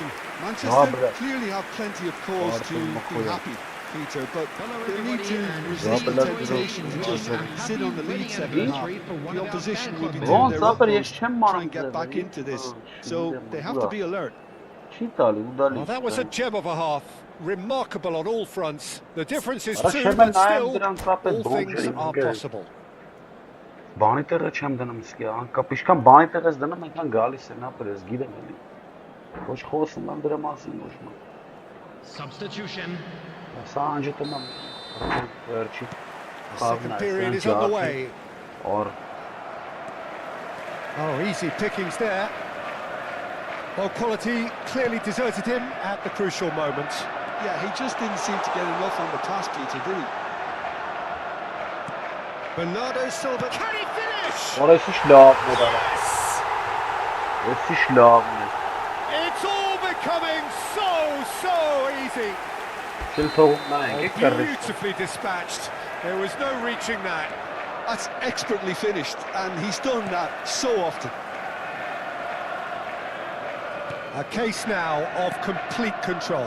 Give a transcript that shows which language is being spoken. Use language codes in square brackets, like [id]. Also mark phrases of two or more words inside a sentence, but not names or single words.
[en] Manchester clearly have plenty of cause to be happy, Peter, but they need to resist the temptation to just sit on the lead second half. The opposition will be doing their utmost to try and get back into this, so they have to be alert. Well, that was a gem of a half. Remarkable on all fronts. The difference is 2, but still, all things are possible. [hy] Բանի տեղը չեմ դնում սկի, անկապ ինչքան բանի տեղ ես դնում, այնքան գալիս են, ապր ես գիտեմ էլի։ Ոչ խոսում եմ դրա մասին ոչ մ։ [en] Substitution. [hy] Սա անջտում եմ վերջի [en] Second period is underway. Or Oh, easy pickings there. Well, quality clearly deserted him at the crucial moment. Yeah, he just didn't seem to get enough on the pass, Peter, did he? Bernardo Silva, can he finish? Or is Yes! [hy] շլավն է։ [en] It's all becoming so easy. Beautifully dispatched. There was no reaching that. That's expertly finished, and he's done that so often. A case now of complete control.